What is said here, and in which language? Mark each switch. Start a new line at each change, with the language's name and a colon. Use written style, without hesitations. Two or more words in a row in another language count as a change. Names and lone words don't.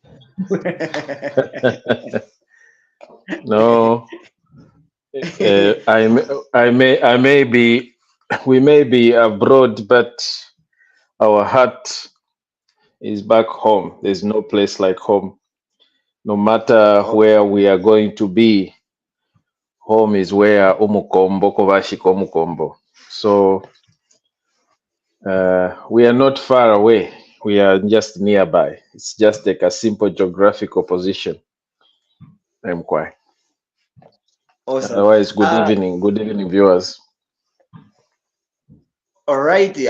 English: No, I may be, we may be abroad, but our heart is back home. There's no place like home. No matter Oh, where we are going to be, home is where
Bemba: umukombo kovashika umukombo.
English: So we are not far away. We are just nearby. It's just like a simple geographical position. I'm quite. awesome. Otherwise, good evening, viewers. All righty.